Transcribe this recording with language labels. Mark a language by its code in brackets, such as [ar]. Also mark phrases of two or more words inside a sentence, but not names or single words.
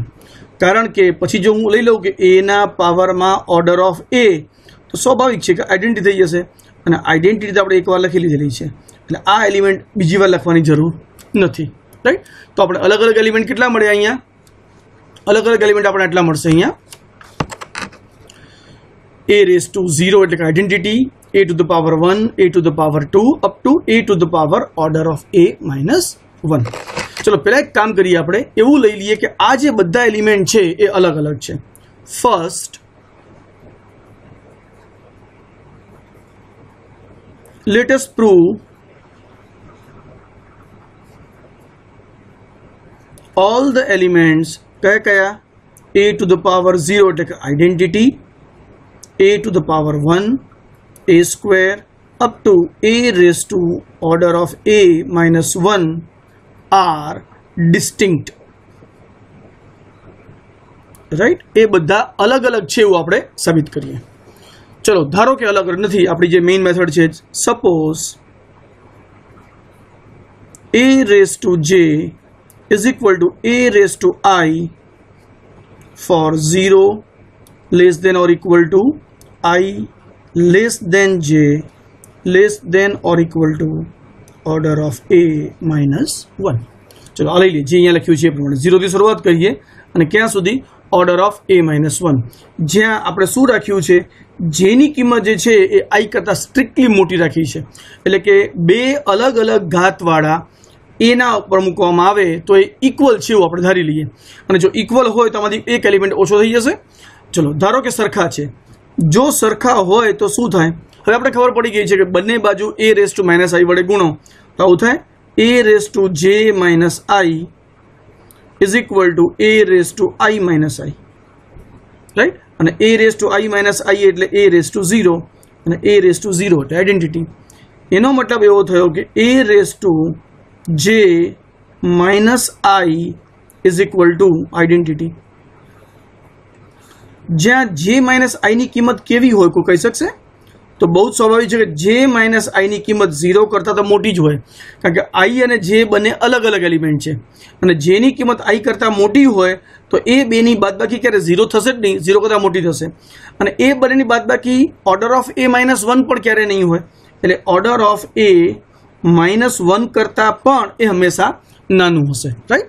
[gu] કારણ કે પછી જો હું લઈ લઉં કે a ના પાવરમાં [en] order of a, [gu] તો સ્વાભાવિક છે કે આઈડેન્ટિટી થઈ જશે, અને આઈડેન્ટિટી તો આપણે એકવાર લખી લીધેલી છે, એટલે આ એલિમેન્ટ બીજી વાર લખવાની જરૂર નથી, રાઈટ? તો આપણે અલગ અલગ એલિમેન્ટ કેટલા મળે અહીંયા? અલગ અલગ એલિમેન્ટ આપણે આટલા મળશે અહીંયા. [en] a raised to 0 [gu] એટલે કે આઈડેન્ટિટી, [en] a to the power 1, a to the power 2 up to a to the power order of a -1. [gu] ચલો પહેલા એક કામ કરીએ, આપણે એવું લઈ લઈએ કે આ જે બધા એલિમેન્ટ છે એ અલગ અલગ છે. [en] ફર્સ્ટ let us prove all the elements [gu] કયા કયા? [en] a to the power 0 [gu] એટલે કે આઈડેન્ટિટી, [en] a to the power 1, a square up to a raised to order of a -1 are distinct, right? [gu] એ બધા અલગ અલગ છે એવું આપણે સાબિત કરીએ. ચલો ધારો કે અલગ નથી, આપણી જે મેઇન મેથડ છે, [en] સપોઝ a raised to j is equal to a raised to I for 0 less than or equal to I less than j less than or equal to order of a -1. [gu] ચલો આ લઈ લઈએ, જે અહીંયા લખ્યું છે એ પ્રમાણે 0 થી શરૂઆત કરીએ અને ક્યાં સુધી? [en] order of a [gu] -1. જ્યાં આપણે શું રાખ્યું છે? જેની કિંમત જે છે એ i કરતાં સ્ટ્રિક્ટલી મોટી રાખી છે, એટલે કે બે અલગ અલગ ઘાતવાળા એના ઉપર મૂકવામાં આવે તો એ ઇક્વલ છે એવું આપણે ધારી લઈએ, અને જો ઇક્વલ હોય તો આમાંથી એક એલિમેન્ટ ઓછો થઈ જશે. ચલો ધારો કે સરખા છે, જો સરખા હોય તો શું થાય? હવે આપણે ખબર પડી ગઈ છે કે બંને બાજુ [en] a raised to -i [gu] વડે ગુણો તો આવું થાય. [en] a raised to j -i is equal to a raised to I -i, રાઈટ? અને a raised to I -i એટલે a raised to 0, અને a raised to 0 એટલે આઈડેન્ટિટી. [gu] એનો મતલબ એવો થયો કે [en] a raised to j -i is equal to આઈડેન્ટિટી. [gu] જ્યાં j -i ની કિંમત કેવી હોય કોઈ કહી શકશે? તો બહુ જ સ્વાભાવિક છે કે j -i ની કિંમત 0 કરતાં તો મોટી જ હોય, કારણ કે i અને j બંને અલગ અલગ એલિમેન્ટ છે, અને j ની કિંમત i કરતાં મોટી હોય તો એ બેની બાદબાકી ક્યારે 0 થશે જ નહીં, 0 કરતાં મોટી થશે, અને એ બંનેની બાદબાકી [en] order of a -1 [gu] પણ ક્યારે નહીં હોય, એટલે [en] order of a -1 [gu] કરતાં પણ એ હંમેશા નાનું હશે, રાઈટ?